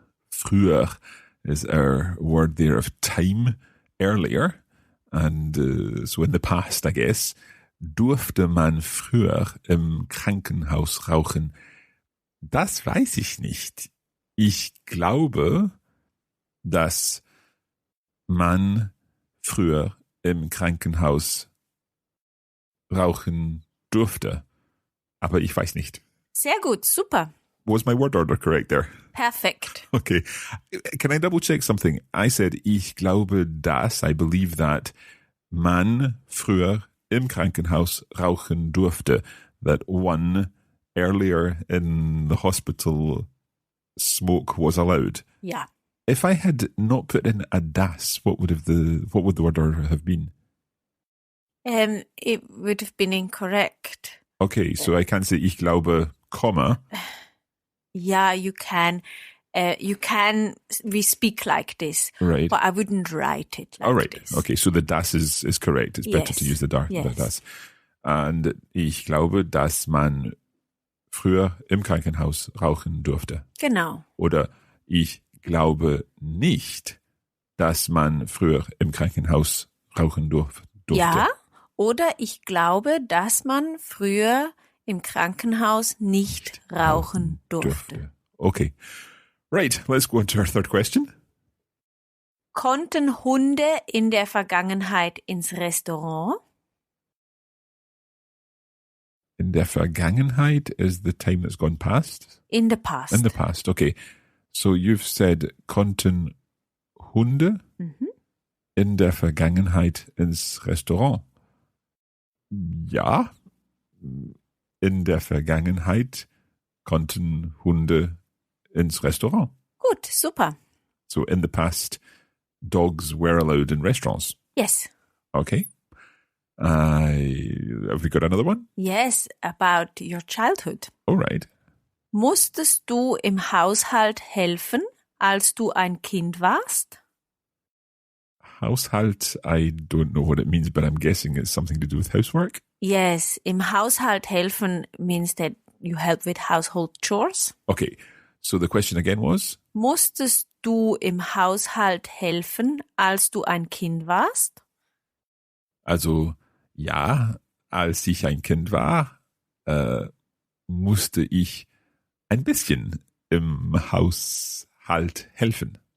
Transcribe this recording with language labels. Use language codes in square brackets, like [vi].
[en] Früher is our word there of time, earlier. And so in the past, I guess. [de] Durfte man früher im Krankenhaus rauchen? Das weiß ich nicht. Ich glaube, dass man früher im Krankenhaus rauchen durfte. Aber ich weiß nicht. Sehr gut, super. [en] Was my word order correct there? [de] Perfekt. [en] Okay. Can I double check something? I said, [de] ich glaube, dass, [en] I believe that, [de] man früher im Krankenhaus rauchen durfte. [en] That one earlier in the hospital smoke was allowed. [de] Ja. [en] If I had not put in a das, what would the word order have been? It would have been incorrect. Okay, so I can say [de] ich glaube, [en] comma. Yeah, you can. We speak like this. Right. But I wouldn't write it like All right. this. Okay, so the das is correct. It's better to use the das. [de] And ich glaube, dass man früher im Krankenhaus rauchen durfte. Genau. Oder ich glaube nicht, dass man früher im Krankenhaus rauchen durfte. Ja, oder ich glaube, dass man früher im Krankenhaus nicht rauchen durfte. [en] Okay. Right, let's go on to our third question. [de] Konnten Hunde in der Vergangenheit ins Restaurant? In der Vergangenheit [en] is the time that's gone past? In the past. In the past, okay. So you've said, [de] konnten Hunde in der Vergangenheit ins Restaurant? Ja, in der Vergangenheit konnten Hunde ins Restaurant. Gut, super. [en] So in the past, dogs were allowed in restaurants. Yes. Okay. Have we got another one? Yes, about your childhood. All right. [de] Musstest du im Haushalt helfen, als du ein Kind warst? [en] Haushalt, I don't know what it means, but I'm guessing it's something to do with housework. Yes, [de] im Haushalt helfen [en] means that you help with household chores. Okay, so the question again was? [de] Musstest du im Haushalt helfen, als du ein Kind warst? Also, ja, als ich ein Kind war, musste ich ein bisschen im Haushalt helfen.